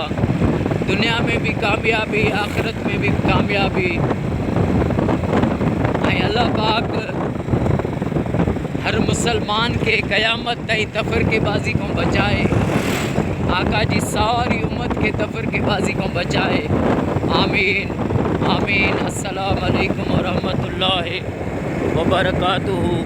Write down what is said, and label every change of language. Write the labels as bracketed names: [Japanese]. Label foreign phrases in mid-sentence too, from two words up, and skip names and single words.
[Hindi] दुनिया में भी कामयाबी, आख़िरत में भी कामयाबी। ऐं अल्लाह पाक हर मुसलमान के क़यामत ताईं तफ़रक़ेबाज़ी को बचाए, आका जी सारी उम्मत के तफ़रक़ेबाज़ी को बचाए। [Arabic] آمين آمين. السلام عليكم ورحمة الله وبركاته.